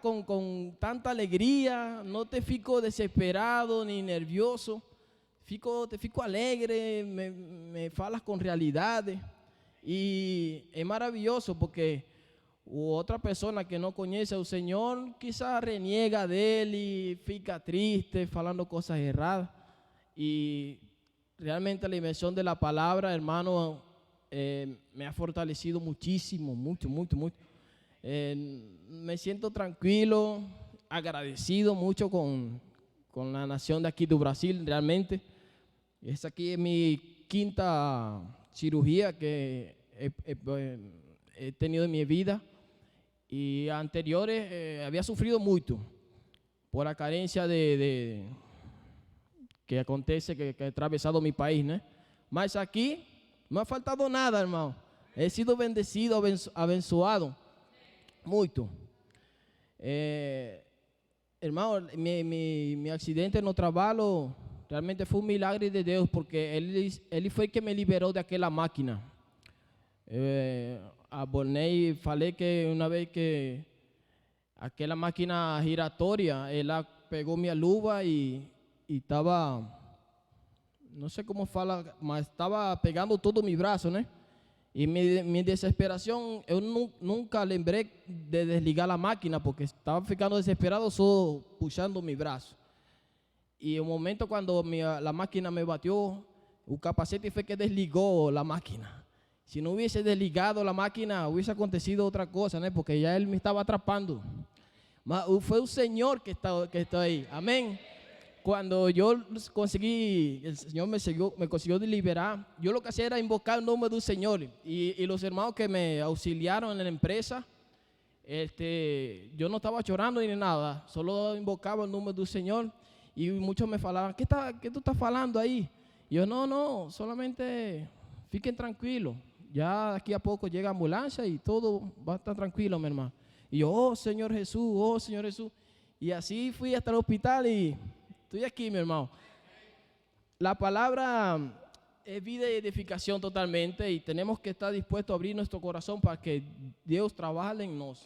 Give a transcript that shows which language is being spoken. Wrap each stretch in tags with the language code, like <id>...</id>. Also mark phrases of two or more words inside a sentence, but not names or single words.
<es>con tanta alegría, no te fico desesperado ni nervioso, te fico alegre, me falas con realidades y es maravilloso porque otra persona que no conoce al Señor quizás reniega de Él y fica triste, falando cosas erradas, y realmente la inmersión de la palabra, hermano, me ha fortalecido muchísimo, mucho. Me siento tranquilo, agradecido mucho con la nación de aquí de Brasil, realmente. Esta aquí es mi quinta cirugía que he tenido en mi vida, y anteriores había sufrido mucho por la carencia que acontece, que he atravesado mi país, ¿no? Mas aquí no ha faltado nada, hermano. He sido bendecido,</es> <pt>abençoado. Muito.</pt> <es>Hermano, mi accidente no trabajo</es> <pt>Realmente foi um milagre de Deus, porque ele foi que me liberou daquela máquina. Abonei, falei que uma vez que aquela máquina giratória, ela pegou minha luva e estava, não sei como fala, mas estava pegando todo o meu braço, né? E minha desesperação, eu nunca lembrei de desligar a máquina, porque estava ficando desesperado só puxando meu braço. E o momento quando a máquina me bateu, o capacete foi que desligou a máquina. Se não hubiese desligado a máquina, hubiese acontecido outra coisa, né? Porque já ele me estava atrapando. Mas foi o Senhor que está aí. Amém. Quando eu consegui, o Senhor me conseguiu liberar, eu</pt> <es>lo que hacía era</es> <pt>invocar o nome do Senhor. E os irmãos que me auxiliaram na empresa, eu não estava chorando nem nada, só invocava o nome do Senhor. E muitos me falavam,</pt> <es>¿qué tú estás</es> <pt>falando aí? E eu, não, solamente fiquem tranquilos. Já daqui a pouco chega a ambulância e todo vai estar tranquilo, meu irmão. E eu, oh Senhor Jesus. E assim fui até o hospital e estou aqui, meu irmão. A palavra é vida e edificação totalmente e temos que estar dispostos a abrir nosso coração para que Deus trabalhe em nós.</pt>